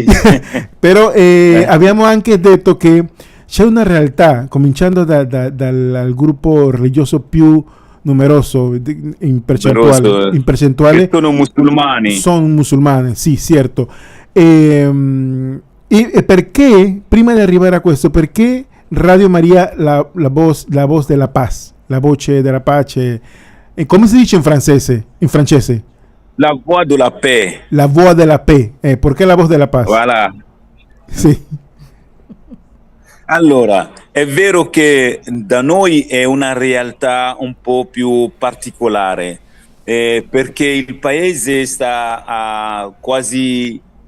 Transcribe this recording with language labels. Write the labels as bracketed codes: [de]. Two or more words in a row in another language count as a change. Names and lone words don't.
[it] però abbiamo anche detto che c'è una realtà, cominciando dal gruppo religioso più numeroso in percentuale sono musulmani. Sono musulmani, sì, certo. E perché, prima di arrivare a questo, perché Radio Maria, la voz della paz, la voce della pace, come si dice in francese? [fr] La voix de la paix. La voix de la paix. [it] Perché la voz della paz? Voilà. Sì. Allora, è vero che da noi è una realtà un po' più particolare, perché il paese sta a quasi